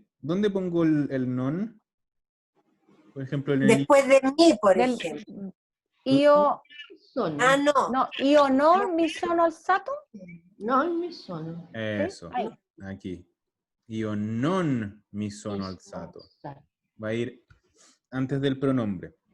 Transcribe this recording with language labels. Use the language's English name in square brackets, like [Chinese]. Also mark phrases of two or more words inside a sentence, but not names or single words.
[Spanish] ¿Dónde pongo el non? Por ejemplo, en el... Después de mí, por ejemplo. Io... No. [Italian] No, io non mi sono alzato. Non mi sono. [Spanish] Eso, Ahí. aquí. [Italian] Io non mi sono alzato. [Spanish] Va a ir antes del pronombre.